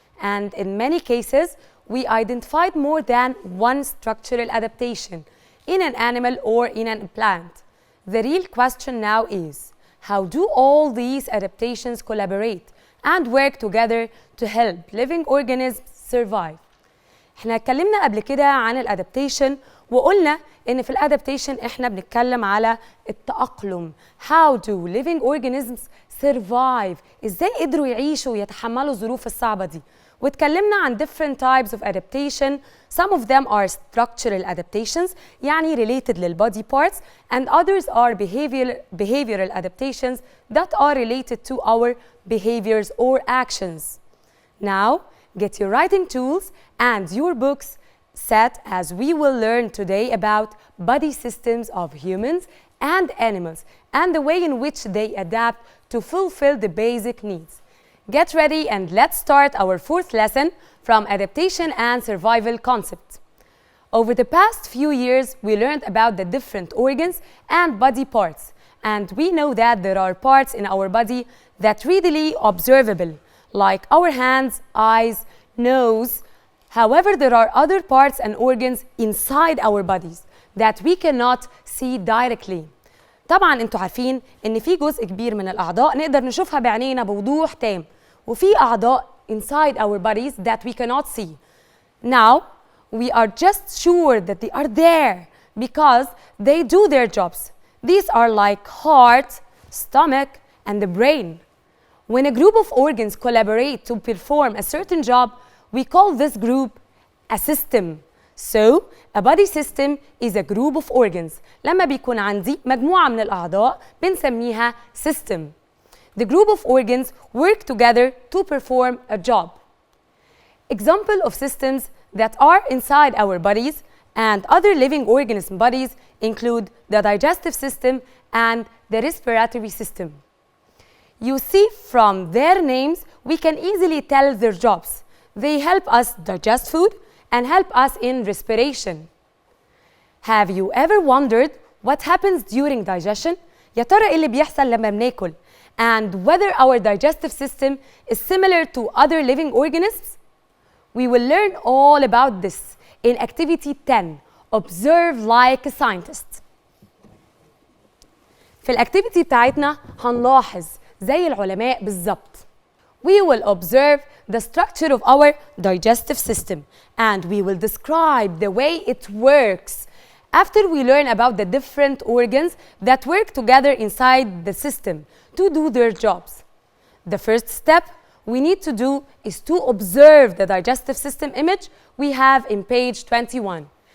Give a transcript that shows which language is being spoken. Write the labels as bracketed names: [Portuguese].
[English] And in many cases, we identified more than one structural adaptation in an animal or in a plant. The real question now is, how do all these adaptations collaborate and work together to help living organisms survive? [Arabic] احنا اتكلمنا قبل كده عن الادابتيشن وقلنا ان في الادابتيشن احنا بنتكلم على التأقلم. [English] How do living organisms survive؟ [Arabic] ازاي قدروا يعيشوا ويتحملوا الظروف الصعبة دي؟ واتكلمنا عن [English] different types of adaptation. Some of them are structural adaptations [Arabic] يعني [English] related للbody parts, and others are behavioral adaptations that are related to our behaviors or actions. Now, get your writing tools and your books set as we will learn today about body systems of humans and animals and the way in which they adapt to fulfill the basic needs. Get ready and let's start our fourth lesson from Adaptation and Survival concept. Over the past few years, we learned about the different organs and body parts, and we know that there are parts in our body that readily observable, like our hands, eyes, nose. However, there are other parts and organs inside our bodies that we cannot see directly. [Arabic] طبعاً انتوا عارفين ان في جزء كبير من الأعضاء نقدر نشوفها بعينينا بوضوح تام، وفي أعضاء [English] inside our bodies that we cannot see. Now, we are just sure that they are there because they do their jobs. These are like heart, stomach, and the brain. When a group of organs collaborate to perform a certain job, we call this group a system. So, a body system is a group of organs. [Arabic] لما بيكون عندي مجموعة من الأعضاء بنسميها system. [English] The group of organs work together to perform a job. Example of systems that are inside our bodies and other living organism bodies include the digestive system and the respiratory system. You see from their names, we can easily tell their jobs. They help us digest food and help us in respiration. Have you ever wondered what happens during digestion? [Arabic] يا ترى إيه اللي بيحصل لما بناكل؟ [English] And whether our digestive system is similar to other living organisms? We will learn all about this in activity 10, Observe like a scientist. [Arabic] في الactivity بتاعتنا هنلاحظ زي العلماء بالظبط. [English] We will observe the structure of our digestive system and we will describe the way it works. After we learn about the different organs that work together inside the system to do their jobs. The first step we need to do is to observe the digestive system image we have in page 21.